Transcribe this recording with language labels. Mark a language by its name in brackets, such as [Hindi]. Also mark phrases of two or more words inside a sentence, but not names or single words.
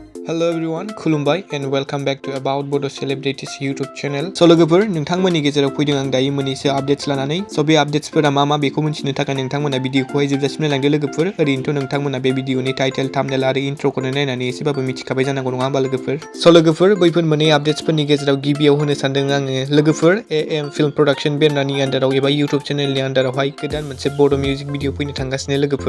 [English] Hello everyone, खुलुमबाय and welcome back to about Bodo Celebrities YouTube channel. [Bodo] So लोगोफोर नोंथांमोननि गेजेराव फैदों आं दायो मोननैसो आपडेट्स लानानै बे आपडेट्सफोरा मा बेखौ मिथिनो थाखाय नोंथांमोना भिडिअखौहाय जोबजासिम नायलांदो लोगोफोर। ओरैनोथ' नोंथांमोना बे भिडिअनि [English] title thumbnail [Bodo] आरो इन्ट्र'खौनो नायनानै एसेबाबो मिथिखाबाय जानांगौ नङा होमबा लोगोफोर। स' लोगोफोर बैफोर मोननै आपडेट्सफोरनि गेजेराव गिबियाव होनो सानदों आङो लोगोफोर AM फिल्म प्रडाक्शन बेनारनि आन्दाराव एबा YouTube चेनेलनि आन्दारावहाय गोदान मोनसे बड' [English] music video [Bodo] फैनो थांगासिनो लोगोफोर।